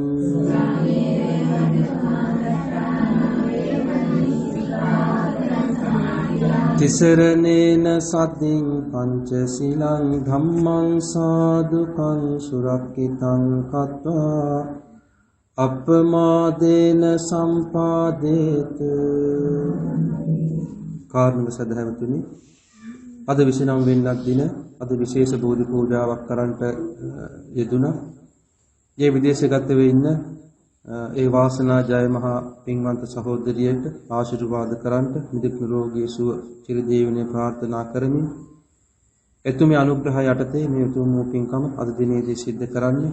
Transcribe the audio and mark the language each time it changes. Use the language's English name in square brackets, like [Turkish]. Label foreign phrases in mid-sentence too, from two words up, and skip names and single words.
[Pali] ติสรเนนสัตติงปัญจศีลังธัมมังสาธุกังสุรักขิตังคัตวาอัปปมาเดนสัมปาเดตุ [Sinhala] කාර්මික සදහැවතුනි අද 29 වෙනිදා දින අද විශේෂ බෝධි පූජාවක් කරන්නට යෙදුණා. මේ විදේශගත වෙ ඉන්න ඒ වාසනා ජය මහා පින්වන්ත සහෝදරියට ආශිර්වාද කරන්නට නිදුක් නිරෝගී සුව චිරජීවනයේ ප්‍රාර්ථනා කරමින් එතුමිය අනුග්‍රහය යටතේ මේ උතුම් වූ පින්කම අද දිනේදී සිද්ධ කරන්නේ.